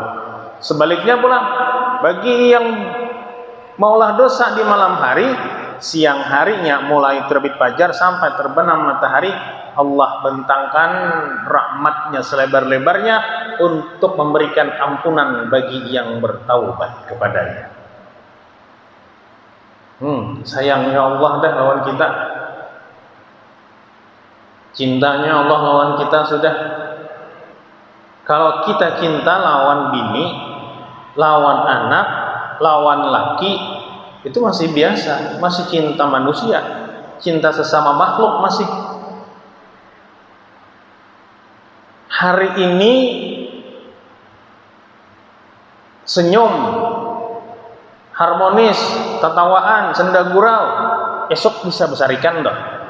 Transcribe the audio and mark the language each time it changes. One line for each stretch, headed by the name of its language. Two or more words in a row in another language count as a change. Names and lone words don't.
Indonesian: Sebaliknya pula, bagi yang maulah dosa di malam hari, siang harinya mulai terbit fajar sampai terbenam matahari, Allah bentangkan rahmatnya selebar-lebarnya untuk memberikan ampunan bagi yang bertaubat kepadanya.
Banjar: Sayangnya Allah dah lawan kita, cintanya Allah lawan kita sudah. Kalau kita cinta lawan bini, lawan anak,
Indonesian: lawan laki, itu masih biasa, masih cinta manusia, cinta sesama makhluk masih. Hari ini senyum, harmonis, tertawaan, senda gurau, esok bisa besarikan dong.